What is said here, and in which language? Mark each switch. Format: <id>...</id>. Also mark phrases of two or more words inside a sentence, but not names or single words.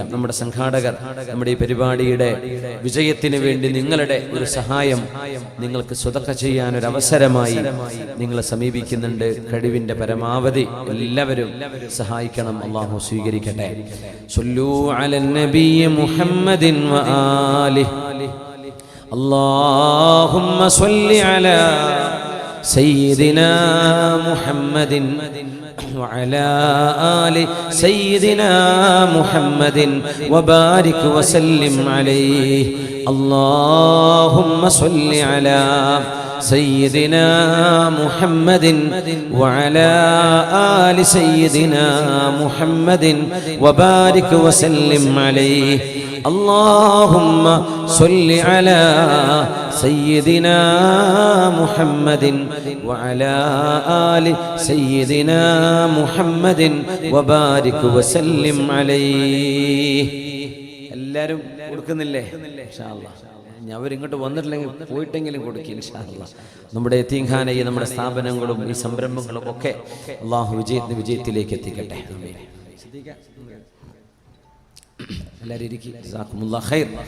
<ml>നമ്മുടെ സംഘാടകർ നമ്മുടെ ഈ പരിപാടിയുടെ വിജയത്തിന് വേണ്ടി നിങ്ങളുടെ ഒരു സഹായം നിങ്ങൾക്ക് സ്വതക്ക ചെയ്യാൻ ഒരു അവസരമായി നിങ്ങളെ സമീപിക്കുന്നുണ്ട്. കഴിവിന്റെ പരമാവധി എല്ലാവരും സഹായിക്കണം. അല്ലാഹു സ്വീകരിക്കട്ടെ.</ml> <ar>صلوا على النبي محمد وآله اللهم صل على سيدنا محمد وعلى آل سيدنا محمد وبارك وسلم عليه اللهم صل على سيدنا محمد وعلى آل سيدنا محمد وبارك وسلم عليه اللهم صل على سيدنا محمد وعلى آل سيدنا محمد وبارك وسلم عليه.</ar> <ml>എല്ലാവരും കൊടുക്കുന്നില്ലേ?</ml> <ar>إن شاء الله</ar> <ml>ഞാൻ അവരിങ്ങോട്ട് വന്നിട്ടില്ലെങ്കിൽ പോയിട്ടെങ്കിലും കൊടുക്കും</ml> <ar>إن شاء الله.</ar> <ml>നമ്മുടെ യതീംഖാനയും നമ്മുടെ സ്ഥാപനങ്ങളും ഈ സംരംഭങ്ങളും ഒക്കെ അല്ലാഹു വിജയത്തിലേക്ക് എത്തിക്കട്ടെ. ആമീൻ. എല്ലാവരും ഇരിക്കുക.</ml> <ar>جزاكم الله خير.</ar>